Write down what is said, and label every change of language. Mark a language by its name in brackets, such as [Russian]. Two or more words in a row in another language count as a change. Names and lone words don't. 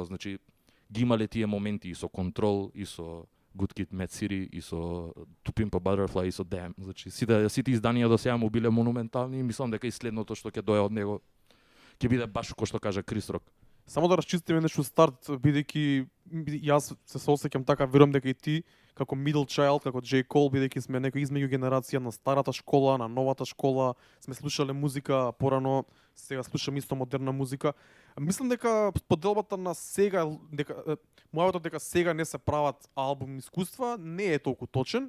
[Macedonian] Значи, ги имале тие моменти и со Control, и со Good Kid, Mad City, и со To Pimp a Butterfly, и со Damn. Значи, сите изданија до сега му биле монументални и мислам дека и следното што ќе дое од него ќе биде баш кој што кажа Крис Рок. Само да расчистиме нешто старт, бидејќи јас се соосеќам така, верувам дека и ти како [English] middle child, [Macedonian] како J. Cole, бидејќи сме некој измеѓу генерација на старата школа, на новата школа, сме слушале музика порано, сега слушаме исто модерна музика. Мислам дека поделбата на сега, мојавото дека сега не се прават албум искуства, не е толку точен.